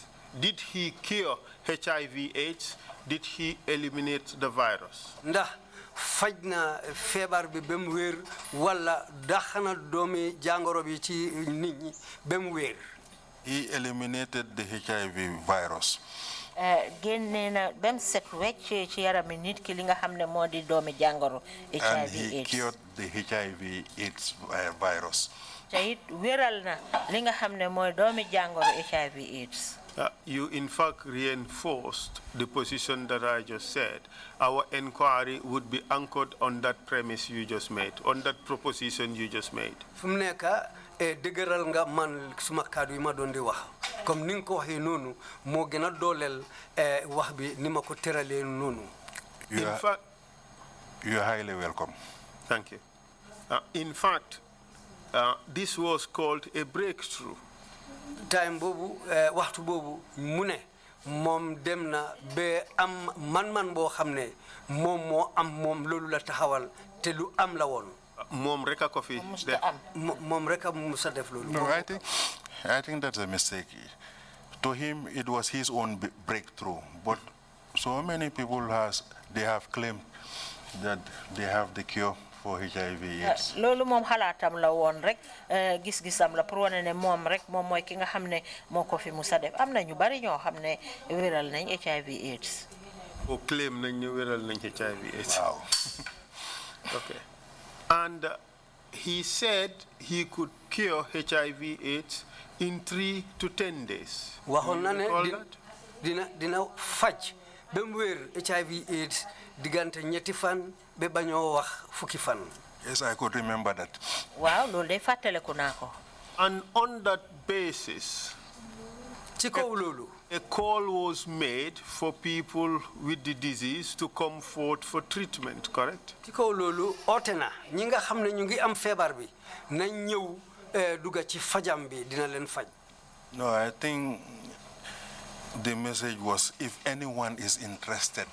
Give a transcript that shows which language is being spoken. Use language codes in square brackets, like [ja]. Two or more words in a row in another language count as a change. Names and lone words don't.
[en] Did he cure HIV/AIDS? Did he eliminate the virus? [wo] Ndax faj na feebar bi bem wér wala daxana doomi jangoro bi ci nit ñi bem wér. [en] He eliminated the HIV virus. [wo] Génne na bem set wecc ci yarami nit ki li nga xamne modi doomi jangoro HIV/AIDS. [en] And he cured the HIV/AIDS virus. [wo] Te it wéral na li nga xamne moy doomi jangoro HIV/AIDS. [en] You in fact reinforced the position that I just said. Our inquiry would be anchored on that premise you just made, on that proposition you just made. [wo] Fum nekka dëgëral nga man suma kaddu yi ma doon di wax comme ni nga ko waxee noonu moo gën a dooleel wax bi ni ma ko tëralee noonu. [en] In fact, you're highly welcome. Thank you. In fact, this was called a breakthrough. [wo] Time boobu waxtu boobu mu ne moom dem na ba am man boo xam ne moom moo am moom loolu la taxawal te lu am la woon. Mom reka ko fi def. Mom reka musa def loolu. [en] No, I think that's a mistake. To him, it was his own breakthrough. But so many people they have claimed that they have the cure for HIV/AIDS. [wo] Lolu mom xalaatam la won rek gis-gisam la pour wone ne mom rek mom moy ki nga xamne moko fi musa def amna ñu bari ñoo xamne wéral nañ HIV/AIDS. O claim nañ ñu wéral nañ HIV/AIDS. [en] Wow. Okay. And he said he could cure HIV/AIDS in 3 to 10 days. [wo] Waxon na ne dina faj ba mu wér HIV/AIDS digante ñetti fan be bañoo wax fukki fan. [en] Yes, I could remember that. [wo] Wow, loolu day fàttaliku naa ko. [en] And on that basis, [wo] ci kaw loolu [en] a call was made for people with the disease to come forth for treatment, correct? [wo] ci kaw loolu oote na ñi nga xam ne ñu ngi am feebar bi nañ ñëw dugga ci fajam bi dina leen faj. [en] No, I think the message was if anyone is interested.